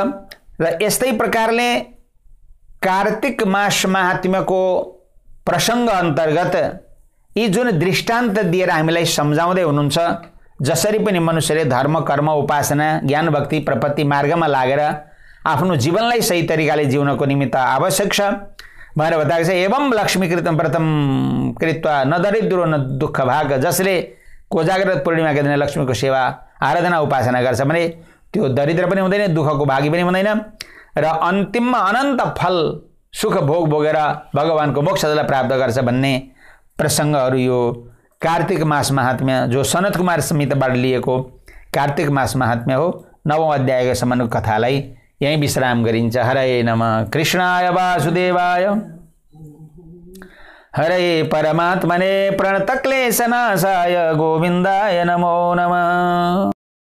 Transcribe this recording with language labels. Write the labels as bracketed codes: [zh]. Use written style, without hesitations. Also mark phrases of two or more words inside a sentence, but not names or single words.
[ne] र यस्तै प्रकारले कार्तिक मास महात्म्यको प्रसङ्ग अन्तर्गत यी जुन दृष्टान्त दिएर हामीलाई सम्झाउँदै हुनुहुन्छ, जसरी पनि मनुष्यले धर्म कर्म उपासना ज्ञान भक्ति प्रपत्ति मार्गमा लागेर आफ्नो जीवनलाई सही तरिकाले जिउनको निमित्त आवश्यक छ भनेर बताएको छ। [sa] एवं लक्ष्मीकृतं व्रतं कृत्वा न दरिद्रो न दुःख भाग, [ne] जसले कोजाग्रत पूर्णिमाका दिन लक्ष्मीको सेवा आराधना उपासना गर्छ भने त्यो दरिद्र पनि हुँदैन, दुःखको भागी पनि हुँदैन र अन्तिममा अनन्त फल सुख भोग भोगेर भगवानको मोक्षलाई प्राप्त गर्छ भन्ने प्रसङ्गहरू यो कार्तिक मास महात्म्य जो सनत कुमार संहिताबाट लिएको कार्तिक मास महात्म्य हो। 9औं अध्यायको सम्मको कथालाई यही विश्राम गरिन्छ। [sa] हरे नमः कृष्णाय वासुदेवाय हरे परमात्मने प्रणतक्लेशनाशाय गोविन्दाय नमो नमः।